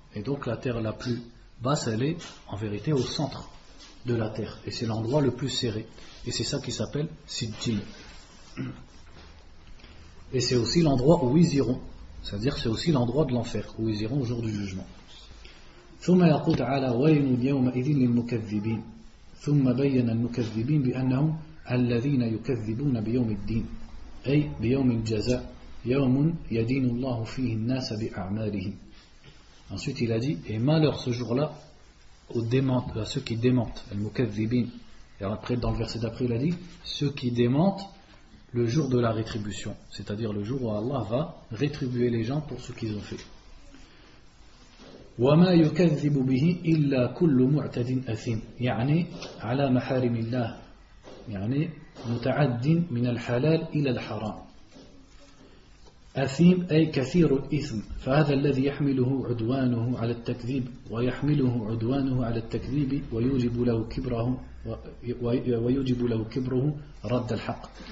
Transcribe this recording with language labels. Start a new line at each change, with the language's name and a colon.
French: Et donc, la terre la plus basse, elle est en vérité au centre de la terre. Et c'est l'endroit le plus serré. Et c'est ça qui s'appelle Sidjin. Et c'est aussi l'endroit où ils iront. C'est-à-dire que c'est aussi l'endroit de l'enfer, où ils iront au jour du jugement.
Arabic: ثم يقول تعالى ويل يوم إذن للمكذبين ثم بين المكذبين بأنهم الذين يكذبون بيوم الدين أي بيوم الجزاء يوم يدين الله فيه الناس بأعمالهم.
French: Ensuite il a dit et malheur ce jour-là aux démentes, à ceux qui démentent, les mukathibin. Et après dans le verset d'après il a dit ceux qui démentent le jour de la rétribution, c'est-à-dire le jour où Allah va rétribuer les gens pour ce qu'ils ont fait.
Arabic: وما يكذب به إلا كل معتد أثيم يعني على محارم الله يعني متعد من الحلال إلى الحرام. أثيم أي كثير الإثم، فهذا الذي يحمله عدوانه على التكذيب ويحمله عدوانه على التكذيب ويوجب له كبره رد الحق.